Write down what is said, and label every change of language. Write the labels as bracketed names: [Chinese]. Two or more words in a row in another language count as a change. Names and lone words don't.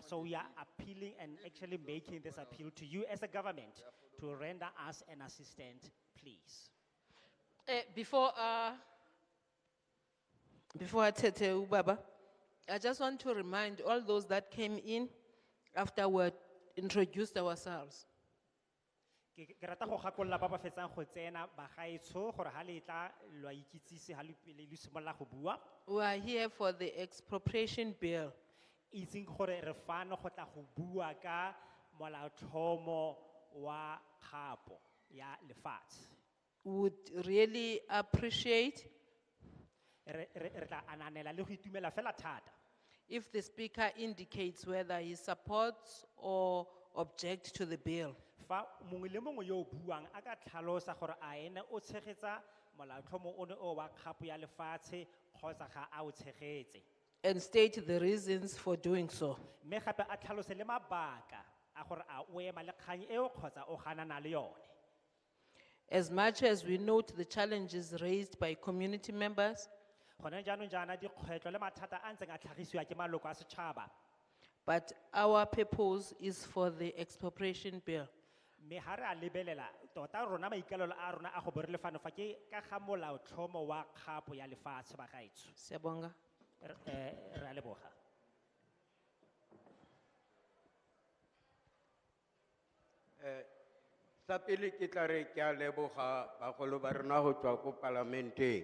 [English] So we are appealing and actually making this appeal to you as a government to render us an assistance, please. Before I tell you, Baba, I just want to remind all those that came in after we introduced ourselves. [Tswana] Ke rata go gakolola ba ba fetsang go tsena bagaetsho gore ha le tla lwa ikitsise ha le simolola go bua. [English] We are here for the expropriation bill. [Tswana] Itseng gore re fano go tla go bua ka molaotlhomo wa kgapo ya lefatshe. [English] Would really appreciate [Tswana] re tla ananela le go itumela fela thata [English] if the speaker indicates whether he supports or objects to the bill. [Tswana] fa mongwe le mongwe yo o buang a ka tlhalosa gore a ene o tshegetsa molaotlhomo o ne o wa kgapo ya lefatshe kgotsa ga a o tshegetse. [English] and state the reasons for doing so. [Tswana] mme gape a tlhalose le mabaka a gore a o ema le kgang eo kgotsa o ganana le yone. [English] As much as we note the challenges raised by community members, [Tswana] Gone jaanong jaana dikgwetlho le mathata a ntseng a tlhagisiwa ke maloko a setšhaba, [English] but our purpose is for the expropriation bill. [Tswana] mme ga re a lebelela tota rona maikalelo a rona a go bo re lefano fa ke ka ga molaotlhomo wa kgapo ya lefatshe ba gaetsho. Siyabonga. Re a leboga. Sa pele ke tla re ke a leboga bagolo ba rona go tswa ko parlamenteng.